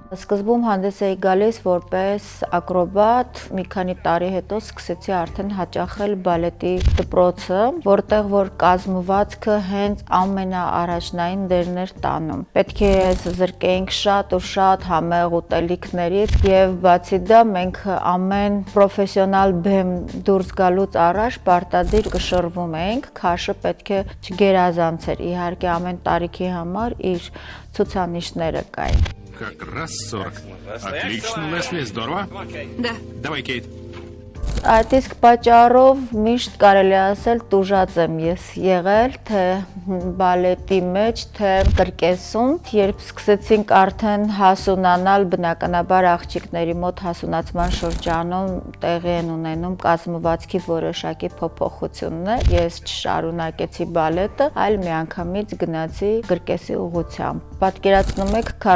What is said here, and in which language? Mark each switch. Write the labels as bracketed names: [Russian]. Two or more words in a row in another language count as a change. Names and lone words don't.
[Armenian] Սկզբում հանդես էի գալիս որպես ակրոբատ, մի քանի տարի հետո սկսեցի արդեն հաճախել բալետի դպրոցը, որտեղ որ կազմվածքը հենց ամենաառաջնային դերն էր տանում։ Պետք է զրկեինք շատ ու շատ համեղ ուտելիքներից եւ բացի դա մենք ամեն պրոֆեսիոնալ բեմ դուրս գալուց առաջ պարտադիր կշռվում էինք, քաշը պետք է չգերազանցեր, իհարկե ամեն տարիքի համար իր ցուցանիշները կային։ [Russian] Как раз 40. Отлично, Лесли, здорово. Да. Давай, Кейт. [Armenian] Այդ իսկ պատճառով միշտ կարելի ասել տուժած եմ ես եղել, թե բալետի մեջ, թե կրկեսում, երբ սկսեցինք արդեն հասունանալ, բնականաբար աղջիկների մոտ հասունացման շրջանում տեղի են ունենում կազմվածքի որոշակի փոփոխություններ, ես չշարունակեցի բալետը, այլ միանգամից գնացի կրկեսի ուղղությամբ։ Պատկերացնում եք